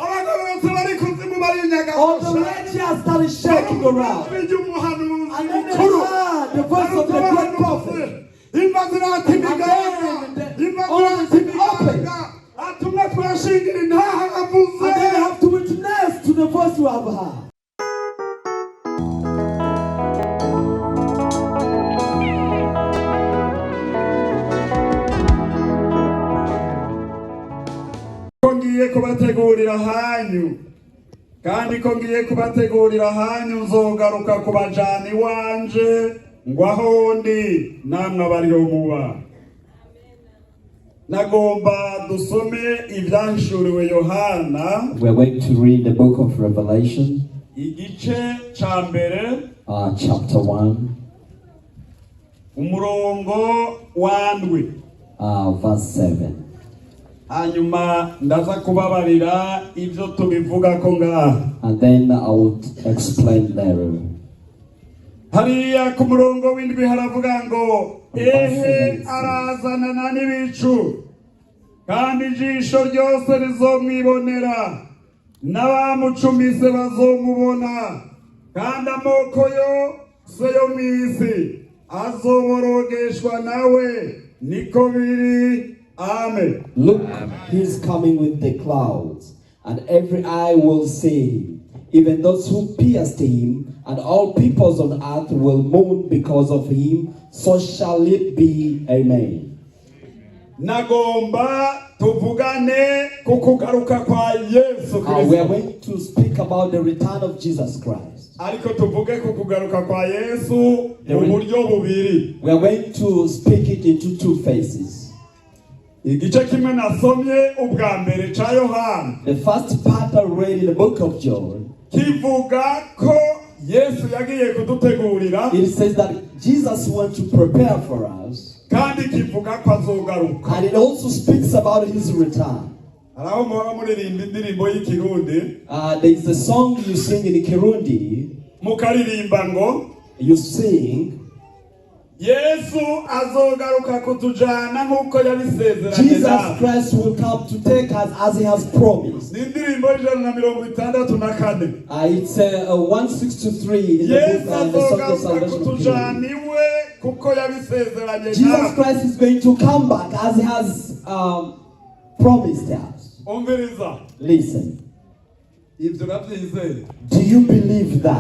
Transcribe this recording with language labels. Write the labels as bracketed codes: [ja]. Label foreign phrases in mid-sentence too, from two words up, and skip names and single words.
[en] All the righteous started shaking around. And then they heard the voice of the great prophet. And then all the things opened. And then they have to witness to the voice you have heard. [rn] kubategurira hanyu kandi ko ngiye kubategurira hanyu nzogaruka kubajana iwanje ngo aho ndi namwe abariho muba. Nagomba dusome ivyahishuriwe Yohana. [en] We are going to read the book of Revelation, [rn] igice ca mbere, [en] chapter 1, [rn] umurongo w'andwi, [en] verse 7. [rn] hanyuma ndaza kubabarira ivyo tubivuga ko ngaha. [en] And then I would explain there. [rn] Hariya ku murongo w'indwi haravuga ngo ehe arazanana n'ibicu kandi ijisho ryose rizomwibonera n'abamucumise bazomubona kandi amoko yose yo mw'isi azoborogeshwa nawe. Niko biri. Amen. [en] Look, he's coming with the clouds, and every eye will see him, even those who pierced him, and all peoples on earth will mourn because of him. So shall it be. Amen. [rn] Nagomba tuvugane ku kugaruka kwa Yesu Kristo. [en] We are going to speak about the return of Jesus Christ. [rn] Ariko tuvuge ku kugaruka kwa Yesu mu buryo bubiri. [en] We are going to speak it into two phases. [rn] Igice kimwe nasomye ubwa mbere ca Yohana. [en] The first part I read in the book of John. [rn] Kivuga ko Yesu yagiye kudutegurira. [en] It says that Jesus wants to prepare for us. [rn] Kandi kivuga ko azogaruka. [en] And it also speaks about his return. [rn] Araho muba muririmba indirimbo y'Ikirundi. [en] There is a song you sing in Kirundi. [rn] Mukaririmba ngo [en] you sing, [rn] Yesu azogaruka kutujana nkuko yabisezeranye. [en] Jesus Christ will come to take us as he has promised. [rn] Indirimbo y'Ijana-na-mirongo-itandatu-na-kane. [en] It's 163 in the book and the Song of Salvation. Jesus Christ is going to come back as he has promised us. Listen. Do you believe that?